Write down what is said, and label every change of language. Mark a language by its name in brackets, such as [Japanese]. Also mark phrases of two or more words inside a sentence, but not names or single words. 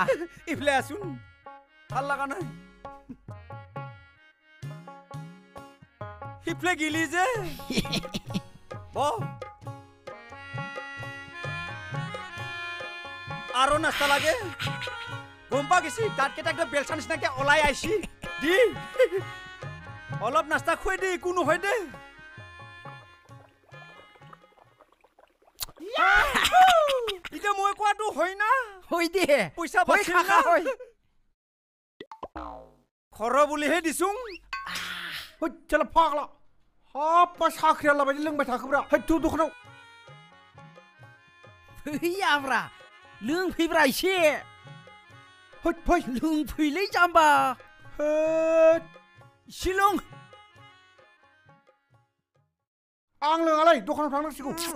[Assamese] ইফালে আছোন ভাল লগা নাই সিফালে গিলি যে আৰু নাস্তা লাগে গম পা গেছি দাঁতকেইটা একদম বেলচা নিচিনাকে ওলাই আইছি দি অলপ নাস্তা খুৱাই দে একো নহয় দে এতিয়া মই কোৱাটো হয় না হৈ দে পইচা বাচি হয় খৰ বুলিহে দিছোং চল ফাগলা [Bodo] हाब मा साख्रिया लाबायदि लोंबाय थाखोब्रा हैथु दखानाव फैयाब्रा लोंफैब्रा एसे हैथ फै लोंफैलै जाम्बा हैथ एसे लों आं लोङालै दखानाव थांनांसिगौ